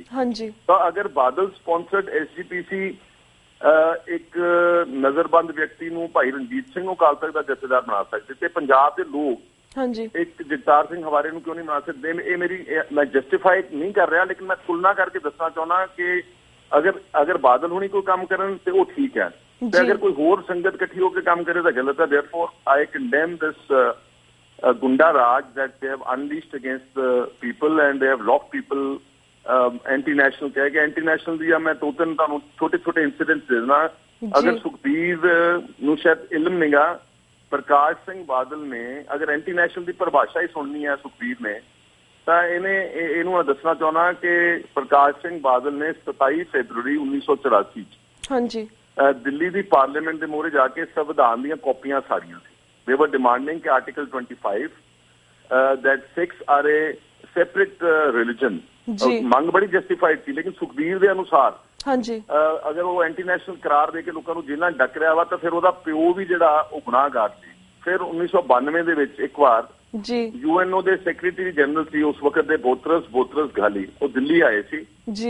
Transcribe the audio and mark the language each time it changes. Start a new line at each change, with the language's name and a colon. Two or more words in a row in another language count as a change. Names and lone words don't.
Punjabi: ਹਾਂਜੀ, ਤਾਂ ਅਗਰ ਬਾਦਲ ਸਪਾਂਸਰਡ ਐਸਜੀਪੀਸੀ ਇੱਕ ਨਜ਼ਰਬੰਦ ਵਿਅਕਤੀ ਨੂੰ ਭਾਈ ਰਣਜੀਤ ਸਿੰਘ ਨੂੰ ਅਕਾਲ ਤਖਤ ਦਾ ਜਥੇਦਾਰ ਬਣਾ ਸਕਦੇ ਤੇ ਪੰਜਾਬ ਦੇ ਲੋਕ ਹਾਂਜੀ ਇੱਕ ਜਗਤਾਰ ਸਿੰਘ ਹਵਾਰੇ ਨੂੰ ਕਿਉਂ ਨਹੀਂ ਬਣਾ ਸਕਦੇ? ਇਹ ਮੇਰੀ, ਮੈਂ ਜਸਟੀਫਾਈ ਨਹੀਂ ਕਰ ਰਿਹਾ, ਲੇਕਿਨ ਮੈਂ ਤੁਲਨਾ ਕਰਕੇ ਦੱਸਣਾ ਚਾਹੁੰਦਾ ਕਿ ਅਗਰ ਬਾਦਲ ਹੁਣੀ ਕੋਈ ਕੰਮ ਕਰਨ ਤੇ ਉਹ ਠੀਕ ਹੈ, ਤੇ ਅਗਰ ਕੋਈ ਹੋਰ ਸੰਗਤ ਇਕੱਠੀ ਹੋ ਕੇ ਕੰਮ ਕਰੇ ਤਾਂ ਗਲਤ ਹੈ।
English: therefore I condemn this
Punjabi: ਗੁੰਡਾ ਰਾਜ
English: that they have unleashed against the people and they have locked people anti-national
Punjabi: ਕਹਿ ਕੇ। anti-national ਦੀ ਮੈਂ ਦੋ ਤਿੰਨ ਤੁਹਾਨੂੰ ਛੋਟੇ ਇੰਸੀਡੈਂਟਸ ਦੇ ਦੇਣਾ। ਅਗਰ ਸੁਖਬੀਰ ਨੂੰ ਸ਼ਾਇਦ ਇਲਮ ਨਹੀਂਗਾ, ਪ੍ਰਕਾਸ਼ ਸਿੰਘ ਬਾਦਲ ਨੇ ਅਗਰ ਐਂਟੀ-ਨੈਸ਼ਨਲ ਦੀ ਪਰਿਭਾਸ਼ਾ ਹੀ ਸੁਣਨੀ ਹੈ ਸੁਖਬੀਰ ਨੇ, ਤਾਂ ਇਹਨੂੰ ਦੱਸਣਾ ਚਾਹੁੰਦਾ ਕਿ ਪ੍ਰਕਾਸ਼ ਸਿੰਘ ਬਾਦਲ ਨੇ 27 ਫਰਵਰੀ 1984 ਚ ਹਾਂਜੀ ਦਿੱਲੀ ਦੀ ਪਾਰਲੀਮੈਂਟ ਦੇ ਮੂਹਰੇ ਜਾ ਕੇ ਸੰਵਿਧਾਨ ਦੀਆਂ ਕਾਪੀਆਂ ਸਾਰੀਆਂ ਸੀ।
English: They were demanding ਕਿ ਆਰਟੀਕਲ 25 that Sikhs are a separate religion,
Punjabi: ਮੰਗ ਬੜੀ ਜਸਟੀਫਾਈਡ ਸੀ, ਲੇਕਿਨ ਸੁਖਬੀਰ ਦੇ ਅਨੁਸਾਰ ਹਾਂਜੀ ਅਗਰ ਉਹ ਐਂਟੀ-ਨੈਸ਼ਨਲ ਕਰਾਰ ਦੇ ਕੇ ਲੋਕਾਂ ਨੂੰ ਜੇਲ੍ਹਾਂ ਡੱਕ ਰਿਹਾ ਵਾ ਤਾਂ ਫਿਰ ਉਹਦਾ ਪਿਓ ਵੀ ਜਿਹੜਾ ਉਹ ਗੁਨਾਹਗਾਰ ਸੀ। ਫਿਰ 1992 ਦੇ ਵਿੱਚ ਇੱਕ ਵਾਰ ਜੀ ਯੂਐਨਓ ਦੇ
English: secretary general
Punjabi: ਸੀ ਉਸ ਵਕਤ ਦੇ ਬੋਤਰਸ ਗਾਲੀ, ਉਹ ਦਿੱਲੀ ਆਏ ਸੀ ਜੀ।